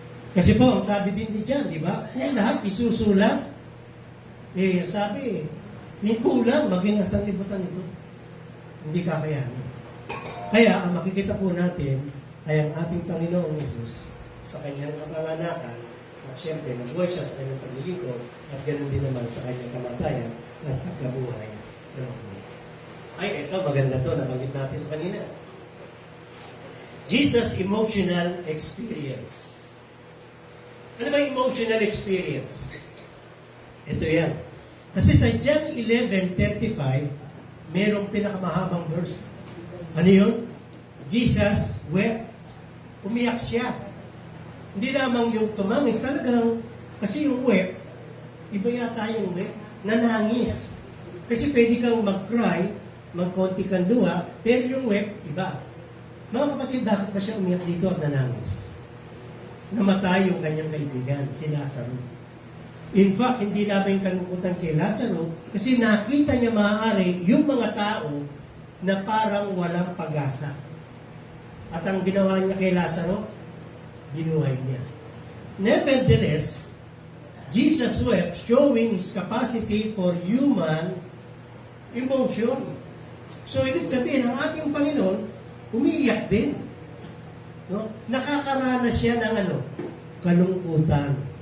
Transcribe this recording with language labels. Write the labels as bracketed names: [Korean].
[Filipino] Kasi po, ang sabi din diyan, di ba? Kung lahat isusulat, sabi, yung kulang, maging asang libutan ito. Hindi kakayanin. Kaya, ang makikita po natin ay ang ating Panginoong Yesus sa kanyang kapanganakan at siyempre, nabuhay siya sa kanyang paglilingkod at ganoon din naman sa kanyang kamatayan at pagkabuhay ng mga buhay. Ay, ito, maganda to, nabanggit natin ito kanina. [English] Jesus' emotional experience. [Filipino] Ano ba [English] emotional experience? [Filipino] Ito yan. Kasi sa John 11:35, mayroong pinakamahabang verse. Ano yun? [English] Jesus wept. [Filipino] Umiyak siya. Hindi lamang yung tumangis, talagang, kasi yung wept, iba yata yung wept, nanangis. Kasi pwede kang mag-cry, magkonti kang luha, pero yung wept, iba. Mga kapatid, bakit ba siya umiyak dito at nanangis? Namatay yung kanyang kaibigan, si Lazaro. In fact, hindi namin kalungkutan kay Lazaro kasi nakita niya maaari yung mga tao na parang walang pag-asa. At ang ginawa niya kay Lazaro, binuhay niya. [English] Nevertheless, Jesus wept, showing His capacity for human emotion. [Filipino] So, ibig sabihin, ang ating Panginoon, umiiyak din. No? Nakakaranas siya ng kalungkutan.